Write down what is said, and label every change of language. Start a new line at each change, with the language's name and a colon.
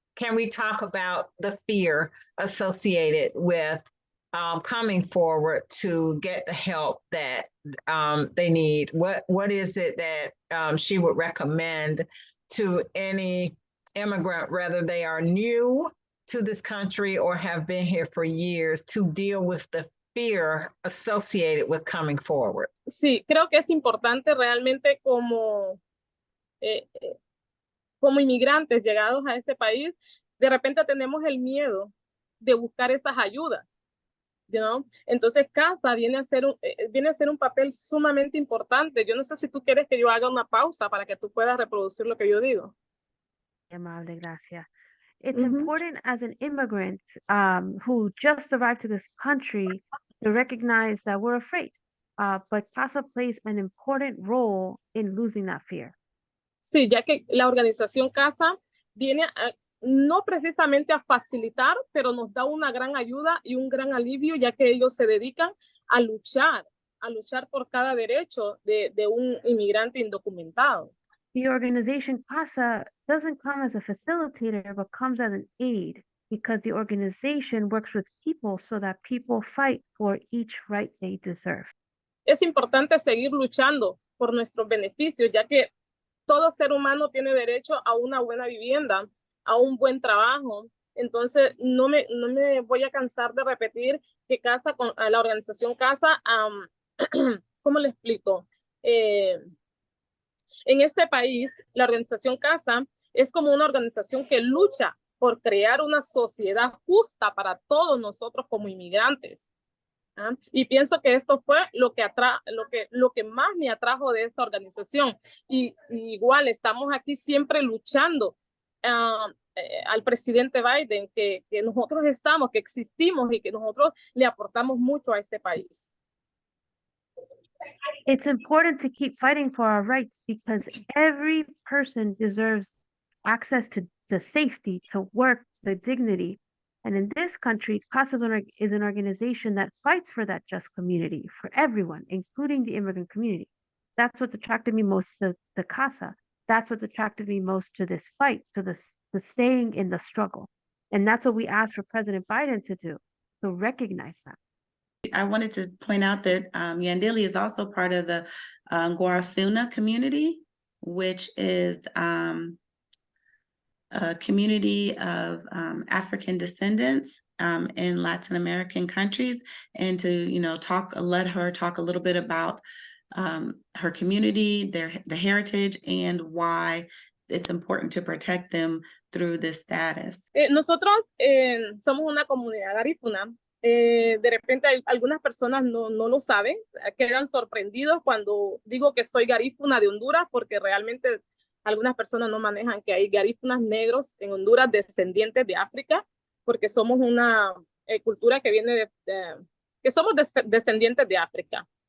English: Can we talk about the fear associated with coming forward to get the help that they need? What is it that she would recommend to any immigrant, whether they are new to this country or have been here for years, to deal with the fear associated with coming forward?
Spanish: Sí, creo que es importante realmente como inmigrantes llegados a este país, de repente tenemos el miedo de buscar esas ayudas.
English: You know?
Spanish: Entonces CASA viene a ser un papel sumamente importante. Yo no sé si tú quieres que yo haga una pausa para que tú puedas reproducir lo que yo digo. Amable, gracias.
English: It's important as an immigrant who just arrived to this country to recognize that we're afraid, but CASA plays an important role in losing that fear.
Spanish: Sí, ya que la organización CASA viene no precisamente a facilitar, pero nos da una gran ayuda y un gran alivio, ya que ellos se dedican a luchar por cada derecho de un inmigrante indocumentado.
English: The organization CASA doesn't come as a facilitator, but comes as an aid because the organization works with people so that people fight for each right they deserve.
Spanish: Es importante seguir luchando por nuestros beneficios, ya que todo ser humano tiene derecho a una buena vivienda, a un buen trabajo. Entonces, no me voy a cansar de repetir que CASA, la organización CASA, ¿cómo le explico? En este país, la organización CASA es como una organización que lucha por crear una sociedad justa para todos nosotros como inmigrantes. Y pienso que esto fue lo que más me atrajo de esta organización. Y igual estamos aquí siempre luchando al presidente Biden, que nosotros estamos, que existimos y que nosotros le aportamos mucho a este país.
English: It's important to keep fighting for our rights because every person deserves access to safety, to work, to dignity. And in this country, CASA is an organization that fights for that just community, for everyone, including the immigrant community. That's what attracted me most to the CASA. That's what attracted me most to this fight, to staying in the struggle. And that's what we asked for President Biden to do, to recognize that. I wanted to point out that Yandili is also part of the Ngoueko community, which is a community of African descendants in Latin American countries, and to let her talk a little bit about her community, the heritage, and why it's important to protect them through this status.
Spanish: Nosotros somos una comunidad garífuna. De repente algunas personas no lo saben, quedan sorprendidos cuando digo que soy garífuna de Honduras, porque realmente algunas personas no manejan que hay garífunas negros en Honduras descendientes de África, porque somos una cultura que viene que somos descendientes de África.